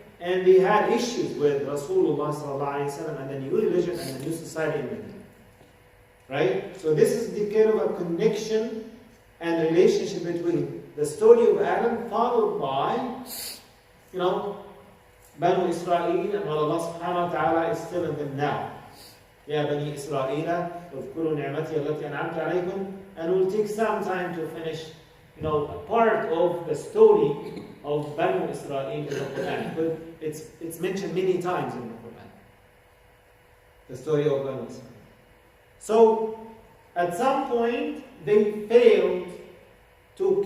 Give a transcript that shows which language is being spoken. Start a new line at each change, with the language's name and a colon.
English: And they had issues with Rasulullah sallallahu alaihi wasallam and the new religion and the new society in Medina. Right? So this is the kind of a connection and relationship between the story of Adam followed by, Banu Israel and what Allah subhanahu wa ta'ala is telling them now.
Arabic: Ya Bani Israel, اذكروا نعمتي التي أنعمت عليكم.
English: And we'll take some time to finish, a part of the story of Banu Israel in the Quran. But it's mentioned many times in the Quran. The story of Banu Israel. So, at some point, they failed to